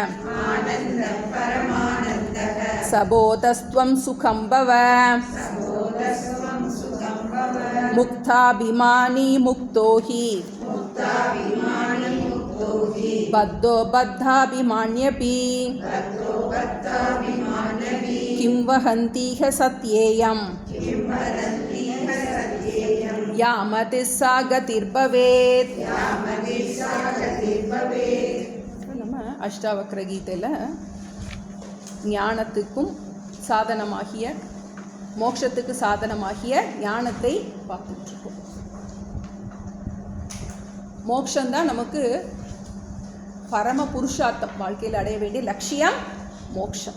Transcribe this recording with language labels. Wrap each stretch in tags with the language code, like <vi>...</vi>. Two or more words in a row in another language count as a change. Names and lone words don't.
<sa>सबोधस्त्वं सुखं भव मुक्ताभिमानी मुक्तो हि बद्धो बद्धाभिमान्यपि किं वहन्तीह सत्येयम् यामतिः सा गतिर्भवेत्</sa> <ta>நம்ம அஷ்டாவக்ர கீதையில் ஞானத்துக்கும் சாதனமாகிய மோட்சத்துக்கு சாதனமாகிய ஞானத்தை பார்த்துட்ருக்கோம். மோட்சம்தான் நமக்கு பரம புருஷார்த்தம், வாழ்க்கையில் அடைய வேண்டிய லட்சியம் மோட்சம்.</ta>